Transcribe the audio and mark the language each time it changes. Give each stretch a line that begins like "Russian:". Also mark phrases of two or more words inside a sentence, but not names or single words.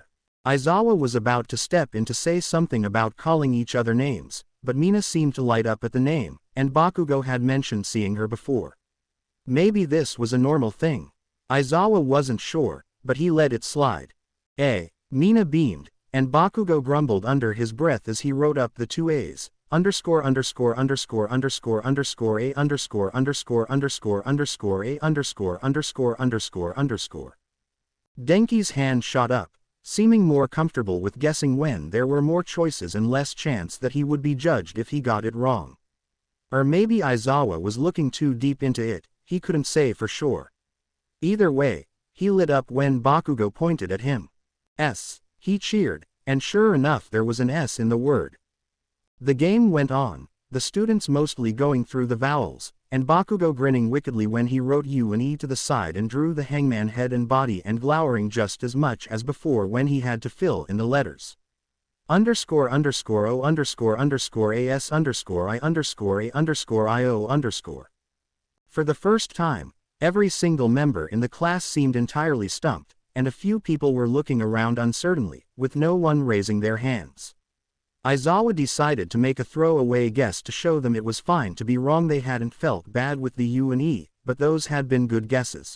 English: Aizawa was about to step in to say something about calling each other names, but Mina seemed to light up at the name, and Bakugo had mentioned seeing her before. Maybe this was a normal thing. Aizawa wasn't sure, but he let it slide. Mina beamed, and Bakugo grumbled under his breath as he wrote up the two A's, underscore underscore underscore underscore underscore A underscore underscore underscore underscore A underscore underscore underscore underscore. Denki's hand shot up, seeming more comfortable with guessing when there were more choices and less chance that he would be judged if he got it wrong. Or maybe Aizawa was looking too deep into it, he couldn't say for sure. Either way, he lit up when Bakugo pointed at him. S. He cheered, and sure enough there was an S in the word. The game went on, the students mostly going through the vowels, and Bakugo grinning wickedly when he wrote U and E to the side and drew the hangman head and body and glowering just as much as before when he had to fill in the letters. Underscore underscore O underscore underscore AS underscore I underscore A underscore IO underscore. For the first time, every single member in the class seemed entirely stumped, and a few people were looking around uncertainly, with no one raising their hands. Aizawa decided to make a throwaway guess to show them it was fine to be wrong. They hadn't felt bad with the U and E, but those had been good guesses.